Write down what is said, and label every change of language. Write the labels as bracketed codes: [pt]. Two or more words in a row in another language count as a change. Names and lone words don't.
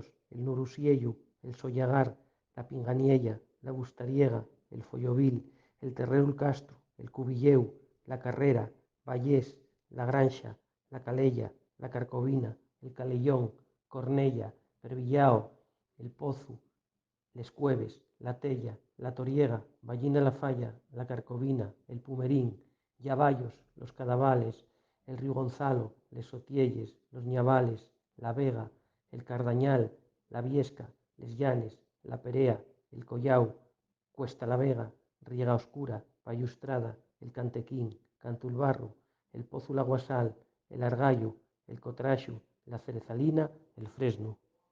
[ast] el Nurusiellu, el Sollagar, la Pinganiella, la Bustariega, el Follovil, el Terrerul Castro, el Cubilleu, la Carrera, Vallés, la Granxa, la Calella, la Carcovina, el Calellón, Cornella, Pervillao, el Pozu, les Cueves, la Tella, la Toriega, Ballina la Falla, la Carcovina, el Pumerín, Yaballos, los Cadavales, el Río Gonzalo, les Sotielles, los Ñavales, la Vega, el Cardañal, la Viesca, les Llanes, la Perea, el Collau, Cuesta la Vega, Riega Oscura, Payustrada, el Cantequín, Cantulbarro, el Pozu la Guasal, el Argallo, el Cotraxu, la Cerezalina, el Fresno.